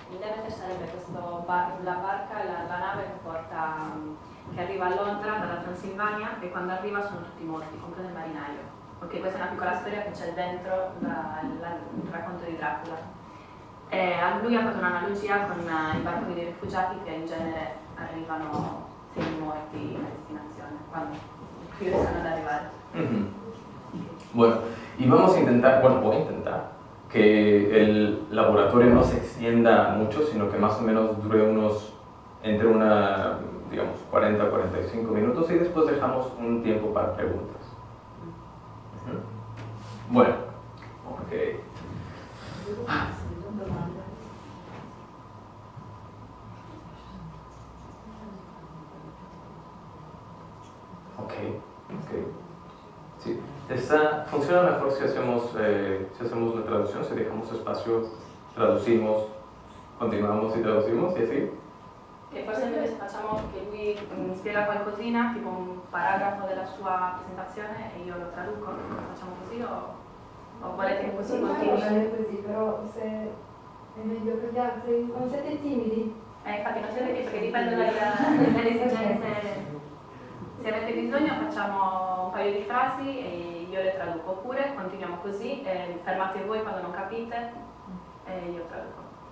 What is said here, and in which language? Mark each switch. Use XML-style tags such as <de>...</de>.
<it>Il Demeter sarebbe la barca, la nave che arriva a Londra dalla Transilvania, e quando arriva sono tutti morti, compreso il marinaio. Ok, questa è una piccola storia che c'è dentro il racconto di Dracula. Lui ha fatto un'analogia con i barconi dei rifugiati che in genere arrivano semi-morti a destinazione, quando riescono ad arrivare.</it> <es>Bueno, y vamos a intentar, voy a intentar que el laboratorio no se extienda mucho, sino que más o menos dure unos entre digamos, 40 a 45 minutos y después dejamos un tiempo para preguntas. Bueno, ok. Ok. Sí. Funciona mejor si hacemos la traduzione, se dejamos espacio, traducimos, continuamos y traducimos y así.</es> <it>E forse invece facciamo che lui spiega qualcosina, tipo un paragrafo della sua presentazione e io lo traduco, facciamo così o volete che così continui? Così, però se è meglio per gli altri, non siete timidi? Infatti non siete perché dipende dalle esigenze. Se avete bisogno facciamo un paio di frasi e io le traduco, oppure continuiamo così e fermate voi quando non capite e io traduco.</it>